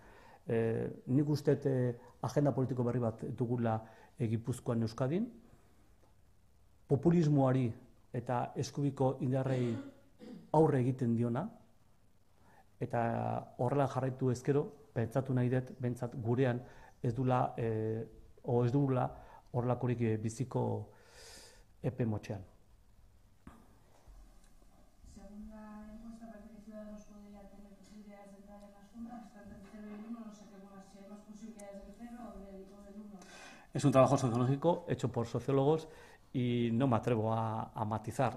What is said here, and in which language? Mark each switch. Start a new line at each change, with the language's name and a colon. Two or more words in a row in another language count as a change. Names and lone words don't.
Basque: Nik uste agenda politiko berri bat dugula Gipuzkoan Euskadin, populismoari eta eskubiko indarrei aurre egiten diona, eta horrela jarraitu ezkero, pentsatu nahi dut, bentsat gurean ez dugula horrelakorik biziko epe motxean.
Spanish: Es un trabajo sociológico hecho por sociólogos y no me atrevo a matizar.